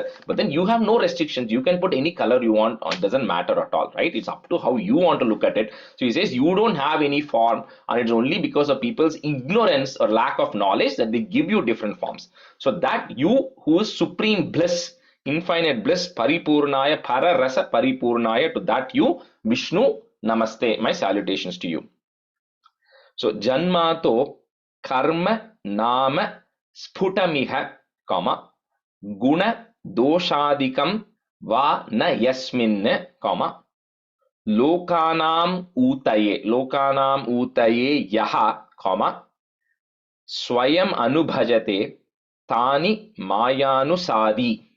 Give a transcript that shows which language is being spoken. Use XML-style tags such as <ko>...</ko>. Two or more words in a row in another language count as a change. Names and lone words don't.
<en>But then you have no restrictions. You can put any color you want on. It doesn't matter at all, right? It's up to how you want to look at it. So he says you don't have any form, and it's only because of people's ignorance or lack of knowledge that they give you different forms. So that you who is supreme bliss, infinite bliss,</en> <sa>परिपूर्णाय, पररस परिपूर्णाय,</sa> <en>to that you, Vishnu, namaste, my salutations to you.</en> <sa>So जन्मतः कर्म नाम स्फुटमिह, comma, गुणदोषादिकं वा न यस्मिन्, comma, लोकानामूतये यः, comma, स्वयमनुभजते तानि मायानुसारी.</sa>